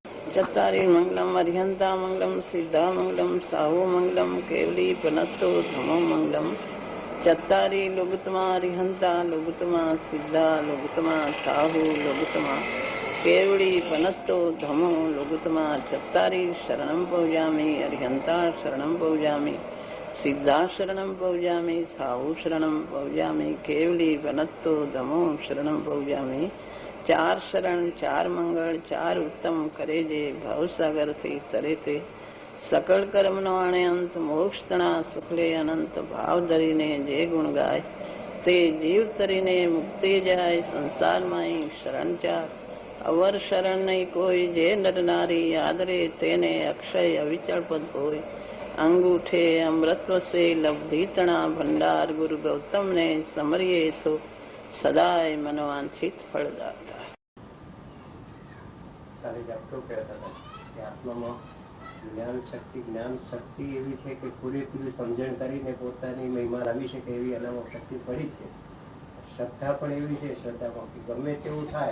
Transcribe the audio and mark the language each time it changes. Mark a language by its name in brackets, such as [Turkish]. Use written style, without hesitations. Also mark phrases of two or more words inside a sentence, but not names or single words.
[Prakrit languages] चत्तारि मंगलम अरिहंता मंगलम सिद्धा मंगलम साहू मंगलम केवली पनत्तो धमो मंगलम चत्तारि लोगुतमा अरिहंता लोगुतमा सिद्धा लोगुतमा साहू लोगुतमा केवली पनत्तो धमो लोगुतमा चत्तारि शरणं पौजामि अरिहंता शरणं पौजामि सिद्धा शरणं पौजामि साहू शरणं पौजामि केवली पनत्तो धमो शरणं पौजामि चार शरण चार [Gujarati] મંગલ ચાર ઉત્તમ કરે જે ભવસાગર થી તરે તે સકલ કર્મ નો આણે અંત મોક્ષ તણા સુખલે અનંત ભાવ ધરીને જે ગુણ ગાય તે જીવ તરીને મુક્તિ જાય સંસાર માંહી શરણ ચાર અવર શરણ નહીં કોઈ જે નર નારી આદરે તેને અક્ષય અવિચલ પદ હોય અંગૂઠે અમૃત વસે લબ્ધિ તણા ભંડાર ગુરુ ગૌતમ ને સમરિયે તો સદાય મનોવાંછિત ફળદાતા. આત્મામાં જ્ઞાન શક્તિ એવી છે કે પૂરેપૂરી સમજણ કરીને પોતાની મહિમા લાવી શકે એવી એનામાં શક્તિ પડી છે. શ્રદ્ધા પણ એવી છે, શ્રદ્ધામાં ગમે તેવું થાય.